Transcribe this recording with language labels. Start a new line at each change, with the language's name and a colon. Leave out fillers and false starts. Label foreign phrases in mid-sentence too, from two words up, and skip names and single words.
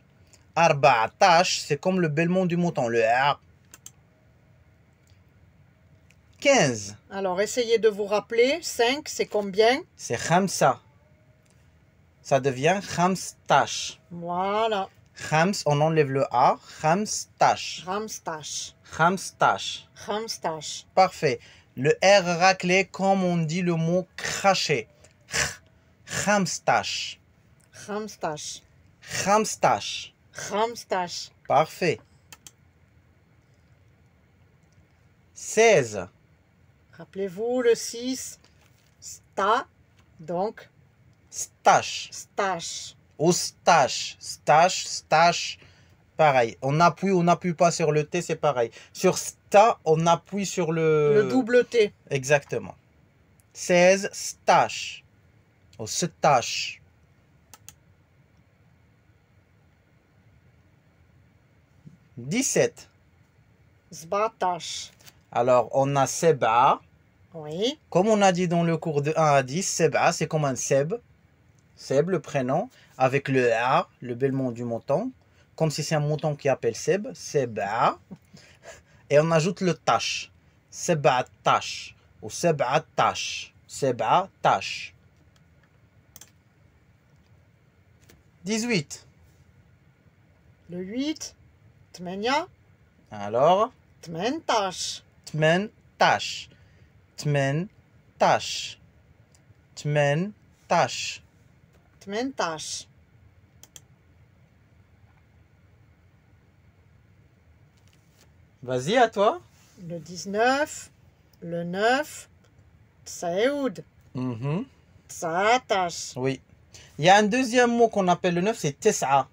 French: Arba'atash, c'est comme le bêlement du mouton. Le A. 15. Alors essayez de vous rappeler. 5, c'est combien? C'est khamsa. Ça devient khamstash. Voilà. Khams, on enlève le A. Khamstash. Ramstash. Khamstash. Ramstash. Parfait. Le R raclé comme on dit le mot cracher. Khamstash. Khamstash. Khamstash. Khamstash. Parfait. 16. Rappelez-vous le 6. Sta. Donc, Stash. stash. Ou stash. Stash, stash. Pareil. On n'appuie pas sur le T, c'est pareil. Sur sta, on appuie sur Le double T. Exactement. 16, stash. Ou stash. 17. Zbatash. Alors, on a seba. Oui. Comme on a dit dans le cours de 1 à 10, seba, c'est comme un seb. Seb, le prénom, avec le A, le bêlement du mouton. Comme si c'est un mouton qui appelle Seb. Seba. Et on ajoute le tash.
Arabic: سبع طاش. أو سبع طاش. سبع طاش. 18.
French: Le 8. Tmenia. Alors, Tmentash.
Arabic: ثمن طاش. ثمن طاش. ثمن طاش.
French: Tmentash. Vas-y, à toi. Le 19. Le 9. Tsaoud. Mhm. Tsatash. Oui. Il y a un deuxième mot qu'on appelle le 9, c'est tes'a.